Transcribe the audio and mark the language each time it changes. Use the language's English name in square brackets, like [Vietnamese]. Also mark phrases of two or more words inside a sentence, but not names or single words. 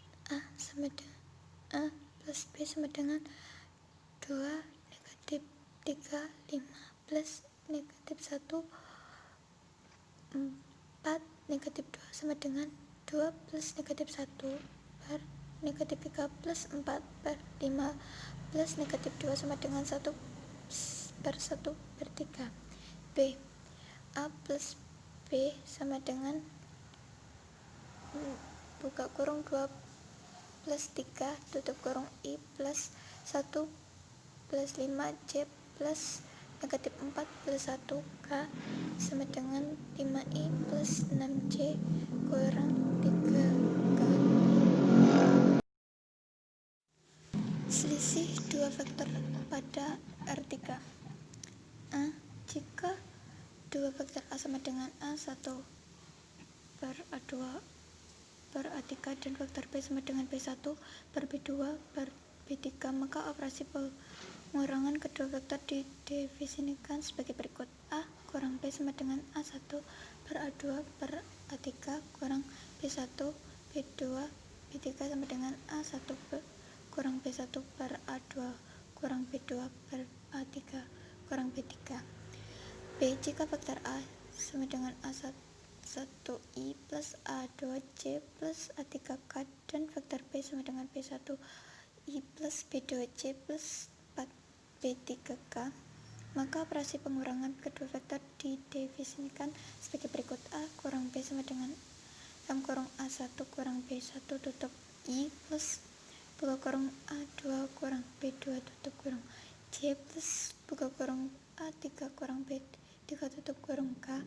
[Indonesian] A plus B sama dengan 2 negatif 3 5 plus negatif 1 4 negatif 2 sama dengan 2 plus negatif 1 per negatif 3 plus 4 per 5 plus negatif 2 sama dengan 1 per 1 per 3. B. A plus B sama dengan buka kurung 2 plus 3 tutup kurung I plus 1 plus 5 C plus negatif 4 plus 1 K sama dengan 5I plus 6C kurang 3K. Selisih dua vektor pada R3. A. Jika dua vektor A sama dengan A1 per A2 per A3 dan vektor B sama dengan B1 per B2 per B3, maka operasi pengurangan kedua vektor didefinisikan sebagai berikut. A kurang B sama dengan A1 per A2 per A3 kurang B1 B2 B3 sama dengan A1 kurang B1 per A2 kurang B2 per A3 kurang B3. B. Jika vektor A sama dengan A1I plus A2C plus A3K dan vektor B sama dengan B1I plus B2C plus 4B3K, maka operasi pengurangan kedua vektor didefinisikan sebagai berikut. A kurang B sama dengan M kurang A1 kurang B1 tutup I plus buka kurung A2 kurang B2 tutup kurung C plus buka kurung A3 kurang B3 tutup kurung K.